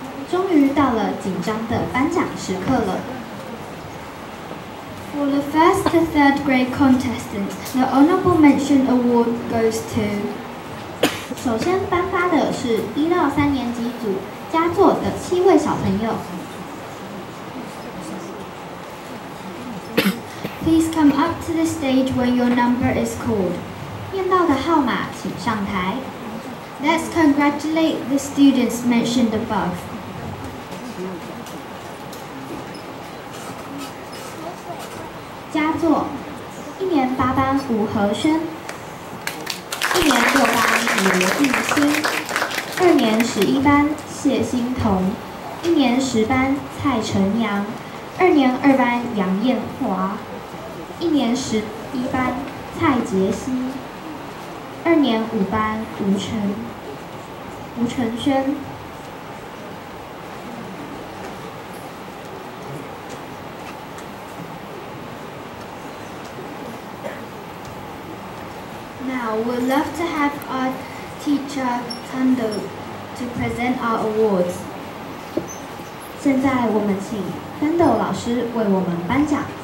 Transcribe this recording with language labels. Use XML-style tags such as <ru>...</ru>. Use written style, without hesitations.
<zh>终于到了紧张的颁奖时刻了。</zh> <en>For the first to third grade contestants, the honorable mention award goes to.</en> <zh>首先颁发的是1到3年级组佳作的7位小朋友。</zh> <en>Please come up to the stage when your number is called.</en> <zh>念到的号码请上台。</zh> <en>Let's congratulate the students mentioned above.</en> <zh>佳作：1年8班吴和轩，1年6班刘艺兴，2年11班谢欣彤，1年10班蔡晨阳，2年2班杨艳华，1年11班蔡杰希，2年5班吴承轩。</zh> <en>Now we'd love to have our teacher Tando to present our awards.</en> <zh>现在我们请登斗老师为我们颁奖。</zh>